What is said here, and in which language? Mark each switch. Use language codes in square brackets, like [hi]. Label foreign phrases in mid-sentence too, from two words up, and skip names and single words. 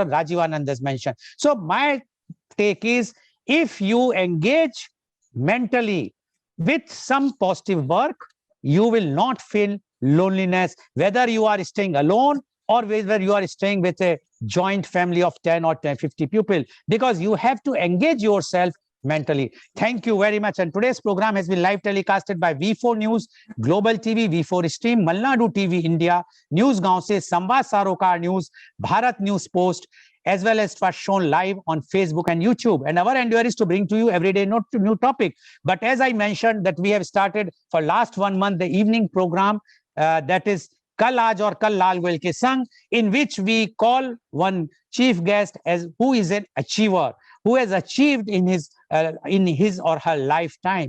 [en] Rajiv Anand has mentioned. So my take is, if you engage mentally with some positive work, you will not feel loneliness, whether you are staying alone or whether you are staying with a joint family of 10 or 50 people, because you have to engage yourself mentally. Thank you very much. And today's program has been live telecasted by V4 News, Global TV, V4 Stream, Malnadu TV India, News Gaon se, Samvad Sarokar News, Bharat News Post, as well as was shown live on Facebook and YouTube. And our endeavor is to bring to you every day new topic. But as I mentioned, that we have started for last 1 month the evening program, that is Kal Aaj Aur Kal Lal Goyal Ke Sang, in which we call one chief guest as who is an achiever, who has achieved in his or her lifetime.